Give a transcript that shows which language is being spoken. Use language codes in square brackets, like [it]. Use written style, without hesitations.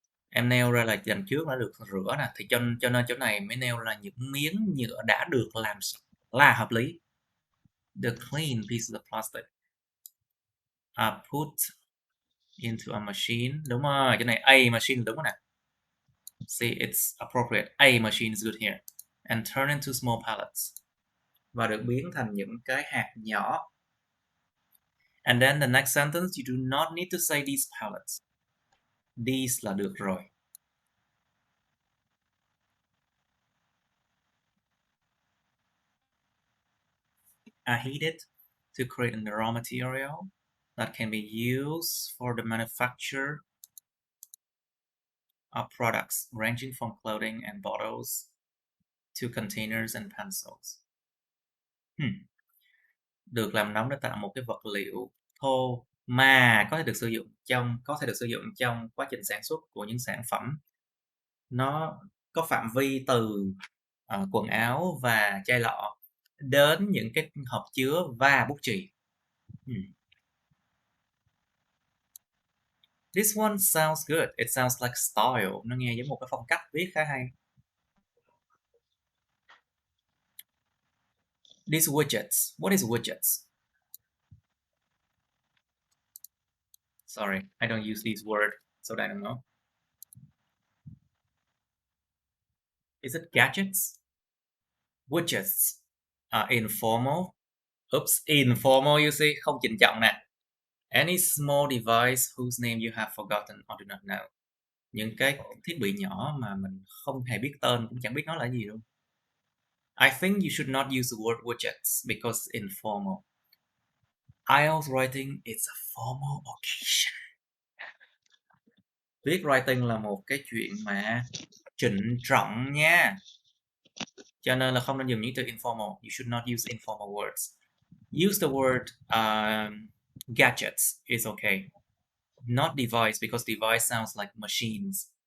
[vi] Em nêu ra là lần trước đã được rửa nè, thì cho nên chỗ này mới nêu là những miếng nhựa đã được làm sạch là hợp lý. [en] The clean pieces of plastic. Put into a machine. [vi] Đúng rồi, cái này a machine đúng rồi nè. [en] See, it's appropriate. A machine is good here. And turn into small pellets. [vi] Và được biến thành những cái hạt nhỏ. [en] And then the next sentence, you do not need to say these pellets. These [vi] là được rồi. [en] Are heated to create a raw material that can be used for the manufacture of products ranging from clothing and bottles to containers and pencils. [vi] Được làm nóng để tạo một cái vật liệu thô mà có thể được sử dụng trong quá trình sản xuất của những sản phẩm. Nó có phạm vi từ quần áo và chai lọ đến những cái hộp chứa và bút chì. [en] This one sounds good. It sounds like style. [vi] Nó nghe giống một cái phong cách viết khá hay. [en] These widgets. What is widgets? Sorry, I don't use these words, so I don't know. Is it gadgets? Widgets are informal. Oops, informal, you see, [vi] không trịnh trọng nè. [en] Any small device whose name you have forgotten or do not know. [vi] Những cái thiết bị nhỏ mà mình không hề biết tên, cũng chẳng biết nó là gì luôn. [en] I think you should not use the word widgets because it's informal. IELTS writing is a formal occasion. [vi] Viết writing là một cái chuyện mà trịnh trọng nha. Cho nên là không nên dùng những từ informal. [en] You should not use informal words. Use the word gadgets is okay. Not device because device sounds like machines.